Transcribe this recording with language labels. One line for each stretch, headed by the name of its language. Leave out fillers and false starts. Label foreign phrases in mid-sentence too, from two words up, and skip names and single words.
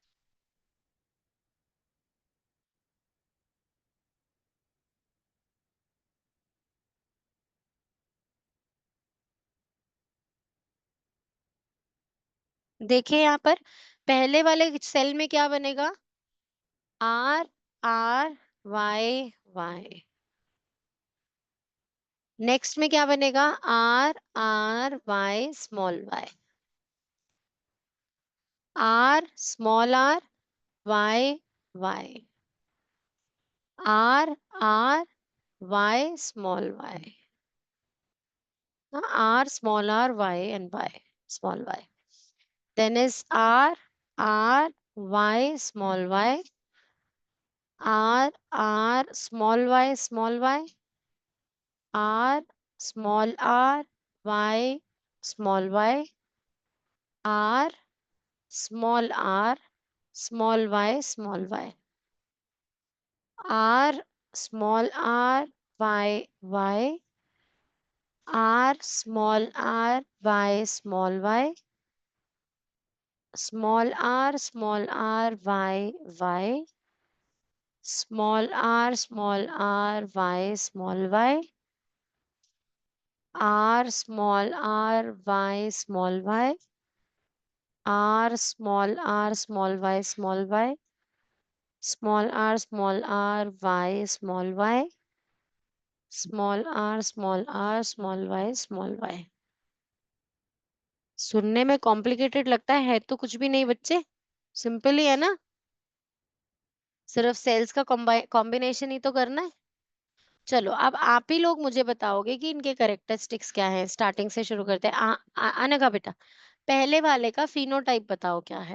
Hindi: देखिए यहाँ पर पहले वाले सेल में क्या बनेगा? R Y। नेक्स्ट में क्या बनेगा? R Y स्मॉल y। R स्मॉल r Y Y। R Y स्मॉल y।
English: R small r Y and Y small y. Then is R Y small y, R small y small y, R small r Y small y, R small r small y small y, R small r Y Y, R small r Y small y, small r Y Y, small r Y small y, R small r Y small y, R small r Y small y, small r Y small y, small r Y small y।
Hindi: सुनने में कॉम्प्लिकेटेड लगता है तो कुछ भी नहीं बच्चे, सिंपल ही है ना। सिर्फ सेल्स का कॉम्बिनेशन ही तो करना है। चलो अब आप ही लोग मुझे बताओगे कि इनके कैरेक्टरिस्टिक्स क्या हैं। स्टार्टिंग से शुरू करते हैं। अनघा बेटा, पहले वाले का फिनोटाइप बताओ क्या है।